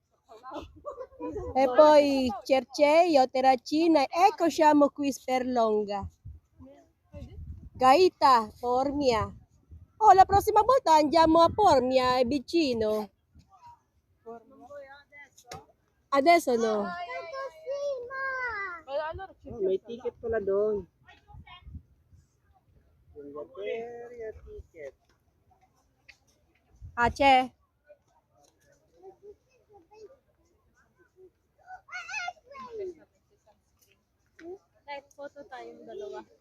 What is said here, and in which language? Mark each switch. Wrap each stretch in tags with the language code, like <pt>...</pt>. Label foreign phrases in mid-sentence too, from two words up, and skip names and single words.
<it>E poi Cerceio, Terracina. Ecco siamo qui Sperlonga. Gaeta, Formia. Oh, la prossima volta andiamo a Formia, è vicino. Adesso no.</it> <tl>Oh, may ticket pala doon. Ticket.</tl> <it>Ah, c'è?</it> <tl>Kahit photo tayong dalawa.</tl>